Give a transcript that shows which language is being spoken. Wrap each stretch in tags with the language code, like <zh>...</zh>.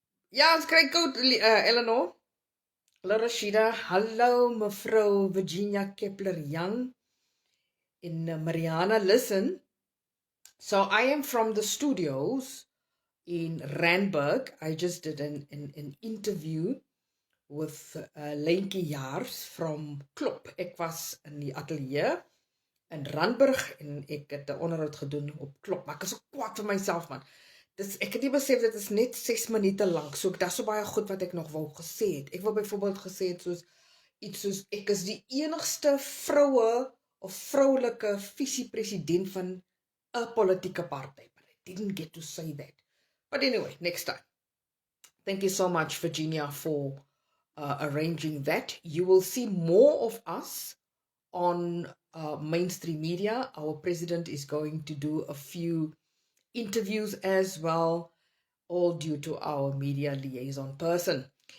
<af>Ja, ons kry koud, Eleanor. Hallo Rashida, hallo mevrou Virginia Kepler-Young.</af> <en>In Mariana, listen. So I am from the studios in Randburg. I just did an interview with Lentjie Jaars from Klop.</en> <af>Ek was in die ateljee in Randburg en ek het 'n onderhoud gedoen op Klop. Maar ek is so kwaad vir myself man. Ek het nie besef dit is net 6 minute lank. So daar's so baie goed wat ek nog wou gesê het. Ek wou byvoorbeeld gesê het iets soos ek is die enigste vroue of vroulike visie-president van 'n politieke party.</af> <en>But I didn't get to say that. But anyway, next time. Thank you so much, Virginia, for arranging that. You will see more of us on mainstream media. Our president is going to do a few interviews as well, all due to our media liaison person.</en>